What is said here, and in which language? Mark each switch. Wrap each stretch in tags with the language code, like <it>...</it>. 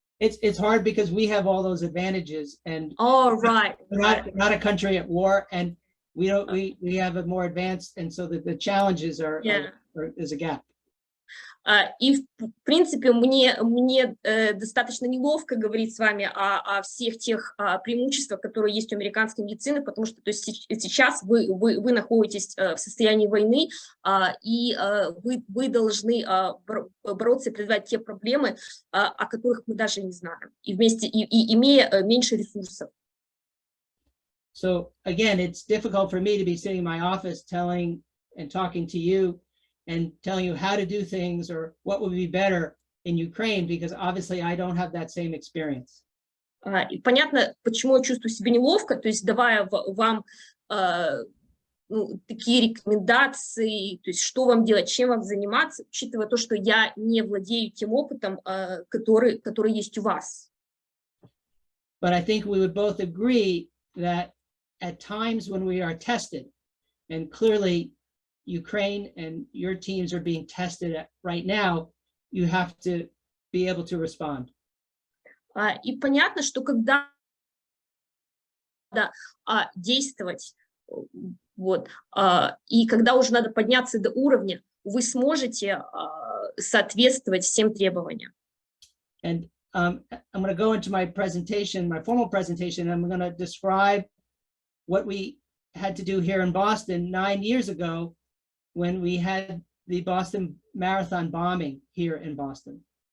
<en>It's hard because we have all those advantages, and Right. we're not a country at war, and we have a more advanced, and so the challenges there's a gap.</en> <ru>И в принципе мне достаточно неловко говорить с вами о всех тех преимуществах, которые есть у американской медицины, потому что то есть сейчас вы находитесь в состоянии войны, и вы должны бороться и преодолевать те проблемы, о которых мы даже не знаем, и имея меньше ресурсов.</ru> <en>So again, it's difficult for me to be sitting in my office telling and talking to you and telling you how to do things or what would be better in Ukraine, because obviously I don't have that same experience.</en> <ru>И понятно, почему я чувствую себя неловко, то есть давая вам такие рекомендации, то есть что вам делать, чем вам заниматься, учитывая то, что я не владею тем опытом, который есть у вас.</ru> <en>But I think we would both agree that at times when we are tested, and clearly Ukraine and your teams are being tested right now, you have to be able to respond.</en> <ru>И понятно, что когда надо действовать, вот, и когда уже надо подняться до уровня, вы сможете соответствовать всем требованиям.</ru> <en>And I'm going to go into my presentation, my formal presentation, and I'm going to describe what we had to do here in Boston 9 years ago when we had the Boston Marathon bombing here in Boston.</en>